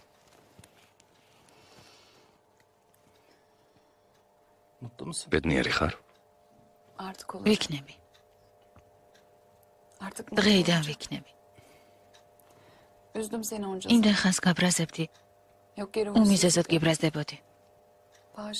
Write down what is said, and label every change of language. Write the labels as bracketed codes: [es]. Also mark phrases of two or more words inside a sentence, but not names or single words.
[tr] mutlu musun? [ka] ბედნიერი ხარ? [tr] Artık olur. [ka] ვიქნები. [tr] Artık mutlu [ka] დღეიდან [tr] olacağım. [ka] ვიქნები. [tr] Üzdüm seni onca [ka] იმდენ ხანს გაბრაზებდი, [tr] Yok geri [ka] უმიზეზოდ გიბრაზდებოდი. [tr] Bağışla.